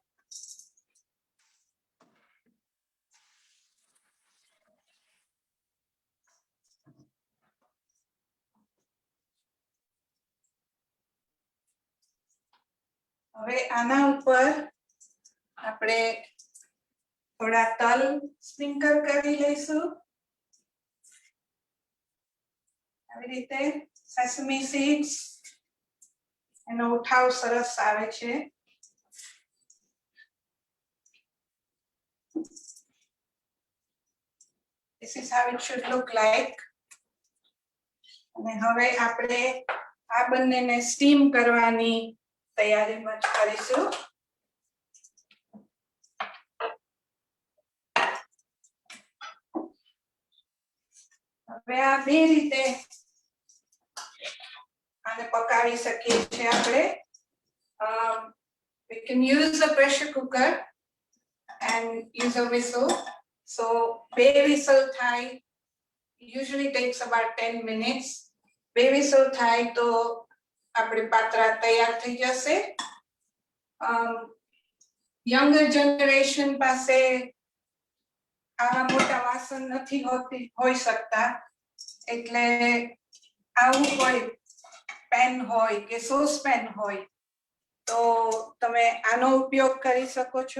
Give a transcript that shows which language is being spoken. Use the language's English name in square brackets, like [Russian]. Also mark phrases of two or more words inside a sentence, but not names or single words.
[Gujarati] હવે આના ઉપર આપણે થોડા તલ સ્પ્રિંકલ કરી લઈશું. આવી રીતે [English] sesame seeds [Gujarati] એનો ઉઠાવ સરસ આવે છે. [English] This is how it should look like. [Gujarati] અને હવે આપણે આ બંનેને સ્ટીમ કરવાની તૈયારી કરીશું. હવે આ બે રીતે આને પકાવી શકીએ છીએ આપણે. [English] We can use a pressure cooker and use a whistle. So [Gujarati] બે whistle થાય, [English] usually takes about 10 minutes. [Gujarati] બે whistle થાય તો આપણી પાત્રા તૈયાર થઈ જશે. [English] younger generation [Gujarati] પાસે આવા મોટા વાસણ નથી હોઈ શકતા, એટલે આવું કોઈ પેન હોય કે [English] sauce pan [Gujarati] હોય તો તમે આનો ઉપયોગ કરી શકો છો.